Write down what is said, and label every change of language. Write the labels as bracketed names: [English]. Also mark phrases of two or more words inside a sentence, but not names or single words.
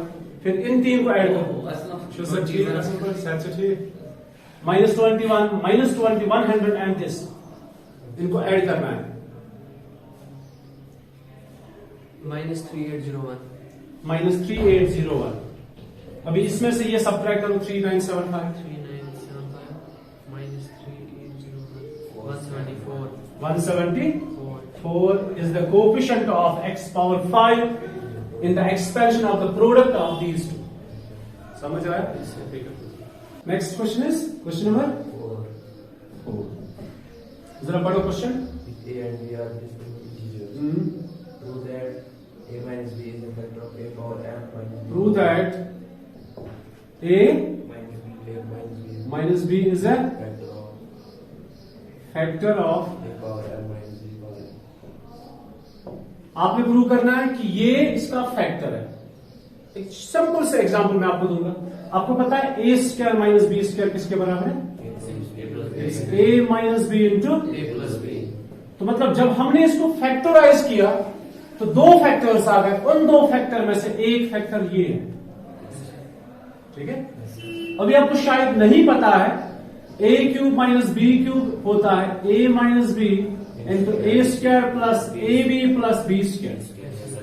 [Hindi] फिर इन तीन को ऐड करो, जो सर ठीक है, सच ठीक, -21 -100 [English] and this, [Hindi] इनको ऐड करना है, [English] minus 3801 -3801। [Hindi] अभी इसमें से ये सब्ट्रैक्ट करो, 3975 [English] 3975 minus 3801 174 174 is the coefficient of x power 5 in the expansion of the product of these two. [Hindi] समझ आया? [English] next question is question number 4. [Hindi] जरा पढ़ो क्वेश्चन। [English] A and B are distinct integers. Prove that a minus b is a factor of a power m minus b. Prove that a minus b is a factor of a power m minus b power n. [Hindi] आपने प्रूव करना है कि ये इसका फैक्टर है। एक सिंपल से एग्जांपल मैं आपको दूंगा। आपको पता है [English] a square minus b square [Hindi] किसके बराबर है? [English] a minus b into a plus b [Hindi] तो मतलब जब हमने इसको फैक्टराइज किया तो दो फैक्टर्स आ गए, उन दो फैक्टर में से एक फैक्टर ये है। ठीक है, अभी आपको शायद नहीं पता है [English] a cube minus b cube [Hindi] होता है [English] a minus b into a square plus a b plus b square.